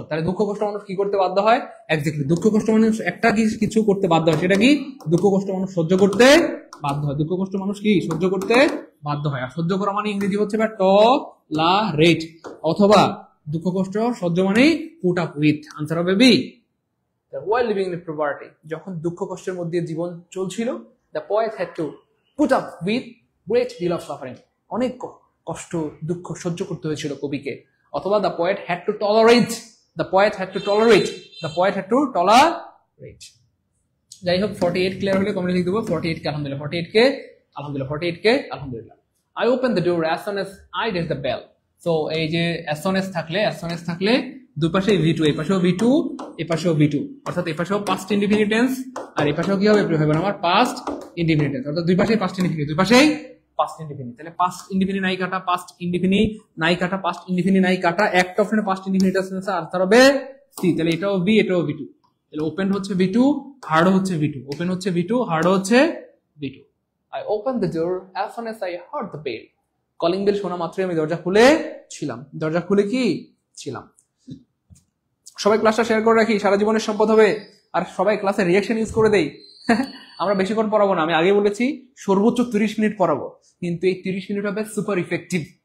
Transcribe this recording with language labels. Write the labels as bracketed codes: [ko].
[bn] তাহলে দুঃখ কষ্ট মানুষ কি করতে বাধ্য হয়? এক্স্যাক্টলি, দুঃখ কষ্ট মানুষ একটা কিছু করতে বাধ্য হয়, সেটা কি? দুঃখ কষ্ট মানুষ সহ্য করতে বাধ্য হয়। দুঃখ কষ্ট মানুষ কি সহ্য করতে বাধ্য হয়। আর সহ্য করা মানে ইংরেজি হচ্ছে টলারেট, অথবা দুঃখ কষ্ট সহ্য মানে পুট আপ উইথ। আনসার হবে B. [en] While living in poverty, [bn] যখন দুঃখ কষ্টের মধ্যে জীবন চলছিল, [en] the poet had to put up with great deal of suffering, [bn] অনেক কষ্ট দুঃখ সহ্য করতে হয়েছিল কবিকে। অথবা [en] the poet had to tolerate, the poet had to tolerate, the poet had to tolerate। [bn] যাই হোক, 48 ক্লিয়ার হলে কমেন্ট লিখে দেবো 48 কে আলহামদুলিল্লাহ, 48 কে আলহামদুলিল্লাহ, 48 কে আলহামদুলিল্লাহ। [en] I opened the door as soon as I did the bell. [bn] So এই যে as soon as থাকলে দুই পাশে V2, এই পাশেও V2, এই পাশেও V2, অর্থাৎ এই পাশেও past indefinite tense আর এই পাশেও কি হবে হবে আমার past indefinite tense, অর্থাৎ দুই পাশেই past indefinite, দুই পাশেই past indefinite। তাহলে past indefinite নাই কাটা, past indefinite নাই কাটা, past indefinite নাই কাটা, একটা অপশনে past indefinite tense আর তার হবে C। তাহলে এটাও V, এটাও V2। তাহলে ওপেন হচ্ছে V2, হার্ড হচ্ছে V2, ওপেন হচ্ছে V2, হার্ড হচ্ছে V2। [en] I opened the door as soon as I heard the bell. [bn] Calling bell শোনা মাত্রই আমি দরজা খুলে ছিলাম, দরজা খুলে কি ছিলাম। সবাই ক্লাসটা শেয়ার করে রাখি, সারা জীবনের সম্পদ হবে। আর সবাই ক্লাসে রিঅ্যাকশন ইউজ করে দেই। আমরা বেশিক্ষণ পড়াবো না, আমি আগে বলেছি সর্বোচ্চ 30 মিনিট পড়াবো, কিন্তু এই 30 মিনিট হবে সুপার ইফেক্টিভ।